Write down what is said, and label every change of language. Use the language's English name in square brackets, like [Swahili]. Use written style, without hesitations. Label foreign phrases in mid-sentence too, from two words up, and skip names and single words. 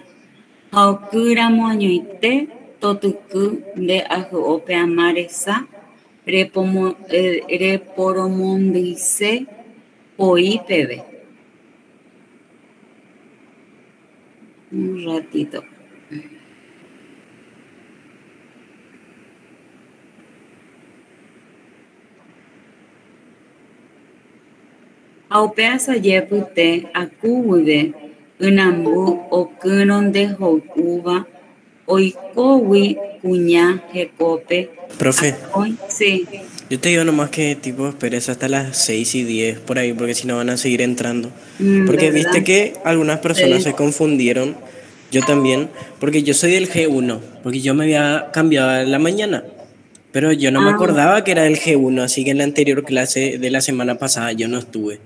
[Guarani] Ha okýramo añoite totyky nde ahy'ópe ama resa reporomondýise poĩ peve. [Spanish] Un ratito. [Guarani] Ha upe asajépyte akúguive ynamby okyrõnte ho'úva oikógui kuña hekópe. [Spanish] Profe, Sí. yo te digo nomás que tipo esperes hasta las 6:10 por ahí, porque si no van a seguir entrando. Porque ¿Verdad? viste que algunas personas Sí. se confundieron, yo también, porque yo soy del G1, porque yo me había cambiado a la mañana, pero yo no me acordaba que era del G1, así que en la anterior clase de la semana pasada yo no estuve.